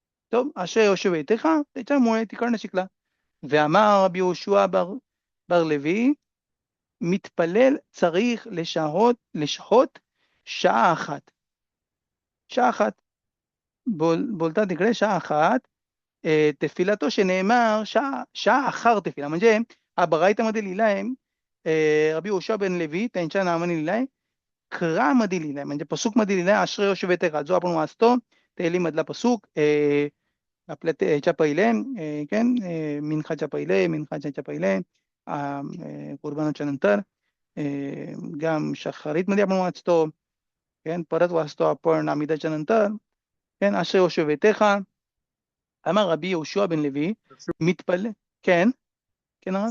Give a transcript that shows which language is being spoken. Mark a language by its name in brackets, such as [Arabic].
[Hebrew] טוב, אשרי יושבי ביתך, [Marathi] त्याच्यामुळे तिकडनं शिकला. [Hebrew] ואמר רבי יהושע בר לוי, מתפלל צריך לשהות שעה אחת. [Marathi] बोलतात तिकडे [Hebrew] שעה אחת, תפילתו שנאמר שעה אחר תפילה, [Marathi] म्हणजे हा בראיתमध्ये लिहिला आहे रबी यहोशू बन लेवी त्यांच्या नावाने लिहिलाय, खरा मध्ये लिहिलाय, म्हणजे पसूक मध्ये लिहिलाय आश्रय योशू बेतेका, जो आपण वाचतो तेली मधला पसूक आपल्या ह्याच्या पहिले, כן, मिनखाच्या पहिले, कुर्बानाच्या नंतर, [Hebrew] גם שחרית [Marathi] मध्ये आपण वाचतो, परत वाचतो आपण आमिदाच्या नंतर. [Hebrew] אשר יהושע ביתך, אמר רבי יהושע בן לוי, מתפלל, כן, כן הרב?